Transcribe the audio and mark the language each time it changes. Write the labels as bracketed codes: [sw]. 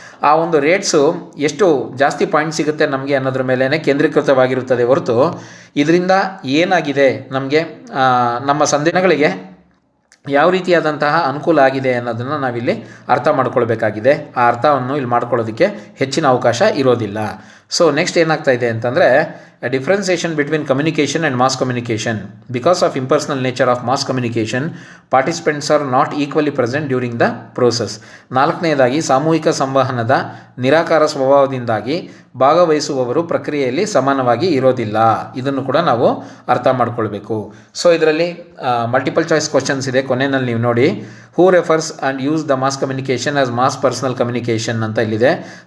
[kn] ಆ ಒಂದು ರೇಟ್ಸು ಎಷ್ಟು ಜಾಸ್ತಿ ಪಾಯಿಂಟ್ ಸಿಗುತ್ತೆ ನಮಗೆ ಅನ್ನೋದ್ರ ಮೇಲೇ ಕೇಂದ್ರೀಕೃತವಾಗಿರುತ್ತದೆ ಹೊರತು ಇದರಿಂದ ಏನಾಗಿದೆ ನಮಗೆ ನಮ್ಮ ಸಂದೇಶಗಳಿಗೆ ಯಾವ ರೀತಿಯಾದಂತಹ ಅನುಕೂಲ ಆಗಿದೆ ಅನ್ನೋದನ್ನು ನಾವಿಲ್ಲಿ ಅರ್ಥ ಮಾಡ್ಕೊಳ್ಬೇಕಾಗಿದೆ. ಆ ಅರ್ಥವನ್ನು ಇಲ್ಲಿ ಮಾಡ್ಕೊಳ್ಳೋದಕ್ಕೆ ಹೆಚ್ಚಿನ ಅವಕಾಶ ಇರೋದಿಲ್ಲ. [en] so next [kn] ಏನಾಗ್ತಾ ಇದೆ ಅಂತಂದರೆ, [en] a differentiation between communication and mass communication. Because of impersonal nature of mass communication, participants are not equally present during the process. [kn] ನಾಲ್ಕನೆಯದಾಗಿ, ಸಾಮೂಹಿಕ ಸಂವಹನದ ನಿರಾಕಾರ ಸ್ವಭಾವದಿಂದಾಗಿ ಭಾಗವಹಿಸುವವರು ಪ್ರಕ್ರಿಯೆಯಲ್ಲಿ ಸಮಾನವಾಗಿ ಇರೋದಿಲ್ಲ. ಇದನ್ನು ಕೂಡ ನಾವು ಅರ್ಥ ಮಾಡ್ಕೊಳ್ಬೇಕು. ಸೊ ಇದರಲ್ಲಿ ಮಲ್ಟಿಪಲ್ ಚಾಯ್ಸ್ ಕ್ವಶನ್ಸ್ ಇದೆ, ಕೊನೆಯಲ್ಲಿ ನೀವು ನೋಡಿ. [en] who refers and use the mass communication as mass personal communication [kn] ಅಂತ ಇಲ್ಲಿದೆ.